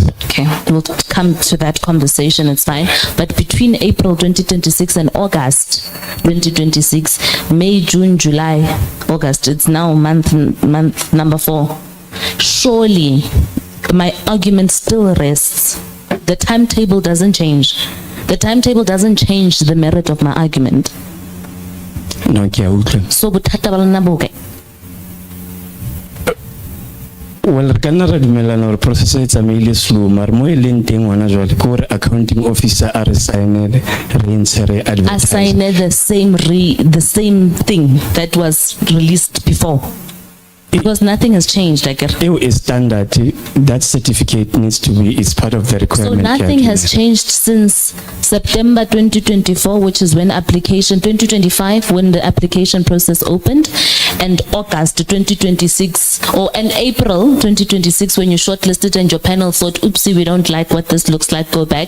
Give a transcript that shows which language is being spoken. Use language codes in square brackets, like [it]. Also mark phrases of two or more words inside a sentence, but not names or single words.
[en] Okay, we'll come to that conversation, it's fine. But between April 2026 and August 2026, May, June, July, August, it's now month number 4. Surely, my argument still rests. The timetable doesn't change. The timetable doesn't change the merit of my argument. No, [tn] so bothata ba lona bo kae? Well, re ka nna ra dumelana gore process e tsamaile slow, mara mo e leng teng ngwana jwale ke gore [en] accounting officer [tn] a re signele re ntshe re advertise. [en] Assign the same thing that was released before. Because nothing has changed, like is standard. That certificate needs to be, is part of the requirement. So nothing has changed since September 2024, which is when 2025, when the application process opened, and August 2026, or in April 2026, when you shortlisted and your panel thought, oopsie, we don't like what this looks like, go back.